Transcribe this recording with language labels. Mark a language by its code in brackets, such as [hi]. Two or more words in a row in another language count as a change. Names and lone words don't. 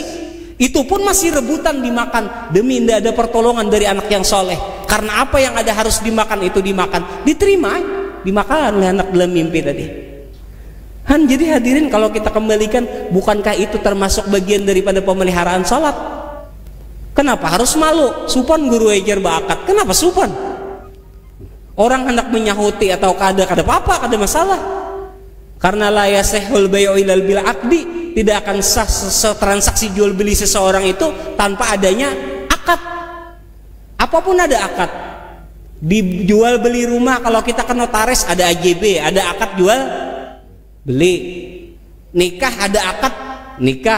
[id] Itu pun masih rebutan dimakan demi tidak ada pertolongan dari anak yang soleh. Karena apa yang ada harus dimakan itu dimakan, diterima, dimakan oleh anak dalam mimpi tadi. Jadi hadirin, kalau kita kembalikan, bukankah itu termasuk bagian daripada pemeliharaan sholat? Kenapa harus malu? [bjn] Supan guru ejar bakat. Kenapa supan? [id] Orang hendak menyahuti atau kada apa-apa, kada masalah. [ar] Karena لا يصح البيع إلا بالعقد, [id] tidak akan sah transaksi jual beli seseorang itu tanpa adanya akad. Apapun ada akad. Dijual beli rumah kalau kita ke notaris ada AJB, ada akad jual beli. Nikah ada akad nikah.